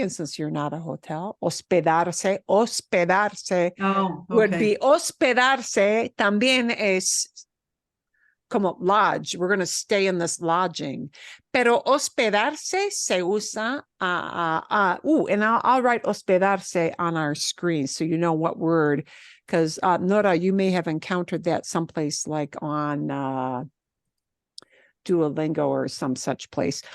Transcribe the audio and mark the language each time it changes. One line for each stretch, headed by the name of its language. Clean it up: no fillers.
English: And since you're not a hotel, hospedarse Oh, would okay. be
Spanish: hospedarse también es como lodge.
English: We're going to stay in this lodging.
Spanish: Pero hospedarse se usa,
English: and I'll write hospedarse on our screen so you know what word, because Nora, you may have encountered that someplace like on Duolingo or some such place.